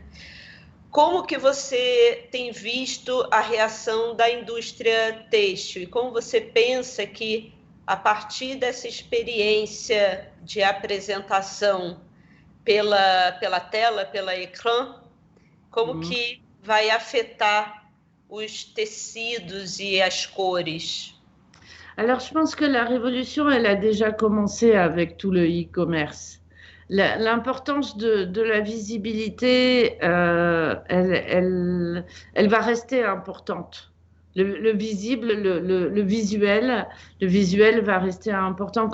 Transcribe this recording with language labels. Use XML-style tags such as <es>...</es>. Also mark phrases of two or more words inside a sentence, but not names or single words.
<pt>Como que você tem visto a reação da indústria têxtil e como você pensa que, a partir dessa experiência de apresentação pela tela, pela ecrã, como que vai afetar os tecidos et as cores?</pt> <fr>Alors, je pense que la révolution, elle a déjà commencé avec tout le e-commerce. L'importance de la visibilité, elle va rester importante. Le visible, le visuel va rester important.</fr>